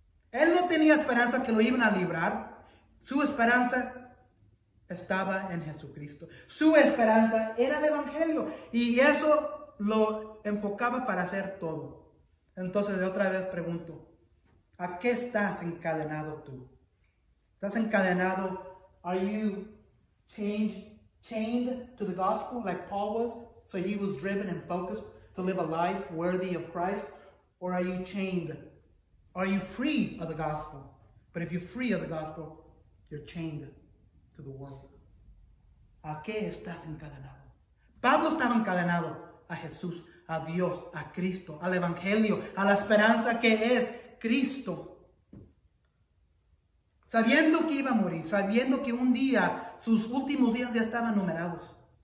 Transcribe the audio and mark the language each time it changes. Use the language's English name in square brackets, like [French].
[Spanish] Él no tenía esperanza que lo iban a librar. Su esperanza estaba en Jesucristo. Su esperanza era el Evangelio. Y eso lo enfocaba para hacer todo. Entonces, de otra vez pregunto, ¿a qué estás encadenado tú? ¿Estás encadenado? [English] Are you chained to the gospel like Paul was? So he was driven and focused to live a life worthy of Christ? Or are you chained? Are you free of the gospel? But if you're free of the gospel, you're chained to the world. [Spanish] ¿A qué estás encadenado? Pablo estaba encadenado a Jesús, a Dios, a Cristo, al Evangelio, a la esperanza que es Cristo. Sabiendo que iba a morir, sabiendo que un día, sus últimos días ya estaban numerados.